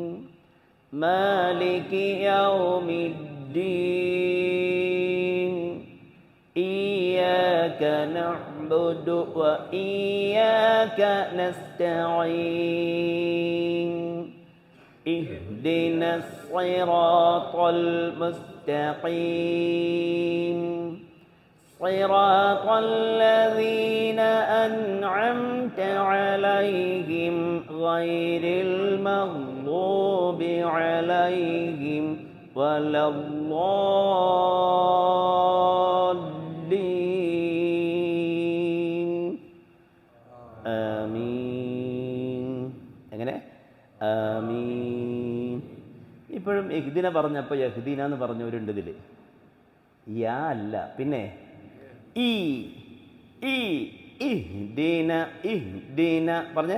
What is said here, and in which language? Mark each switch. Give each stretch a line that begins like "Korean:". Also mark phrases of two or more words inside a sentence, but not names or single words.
Arabic: مالك يوم الدين. إياك نعبد وإياك نستعين. اهدنا الصراط المستقيم صراط الذين أنعمت عليهم غير المغضوب عليهم ولا الضالين ആമീൻ.
Malayalam: എങ്ങനെ? ആമീൻ. ഇപ്പോഴും ഇഹ്ദിന പറഞ്ഞപ്പോൾ യഹ്ദീന എന്ന് പറഞ്ഞവരുണ്ട് ഇതിൽ. യാ അല്ല, പിന്നെ ഈ ഈ ഇഹ്ദീന ഇഹ്ദീന പറഞ്ഞേ.